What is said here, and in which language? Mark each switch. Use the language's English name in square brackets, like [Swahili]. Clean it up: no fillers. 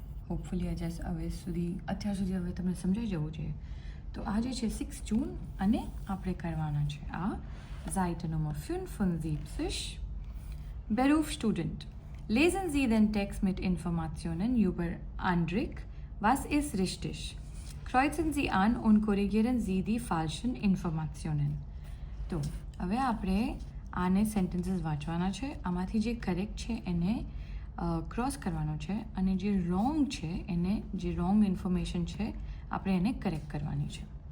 [Gujarati] Hopefully હવે અત્યાર સુધી હવે તમને સમજાઈ જવું જોઈએ. તો આજે છે 6 જૂન અને આપણે કરવાના છે આ [German] Seite Nummer 75. Berufsstudent. Lesen Sie den Text mit Informationen über Andrik. Was ist richtig? Kreuzen Sie an und korrigieren Sie die falschen Informationen. [Gujarati] તો હવે આપણે આને સેન્ટેન્સીસ વાંચવાના છે. આમાંથી જે કરેક્ટ છે એને ક્રોસ કરવાનો છે અને જે રોંગ છે એને જે રોંગ ઇન્ફોર્મેશન છે આપણે એને કરેક્ટ કરવાની છે.